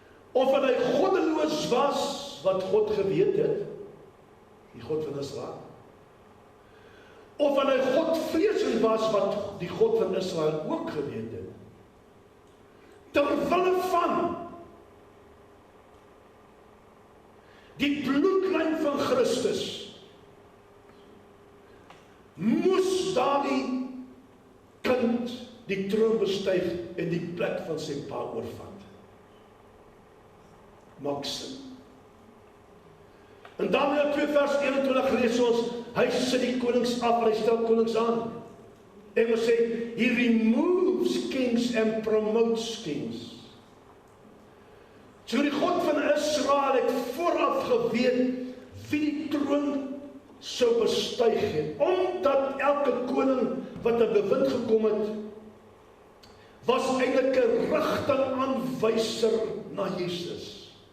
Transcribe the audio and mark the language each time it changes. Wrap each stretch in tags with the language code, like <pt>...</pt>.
<af>Of hy goddeloos was, wat God geweet het, die God van Israel, of hy godvreesend was, wat die God van Israel ook geweet het, terwille van die bloedlyn van Christus, moes daardie kind die troon bestyg en die plek van sy pa oorvat. Maak sin. In Daniël 2 vers 21 lees ons, hy sit die konings af, hy stel konings aan. Engels sê,</af> <en>he removes kings and promotes kings.</en> <af>So die God van Israel het vooraf geweet wie die troon sou bestyg het, omdat elke koning wat 'n bewind gekom het, was eintlik 'n rigtingaanwyser na Jesus.</af>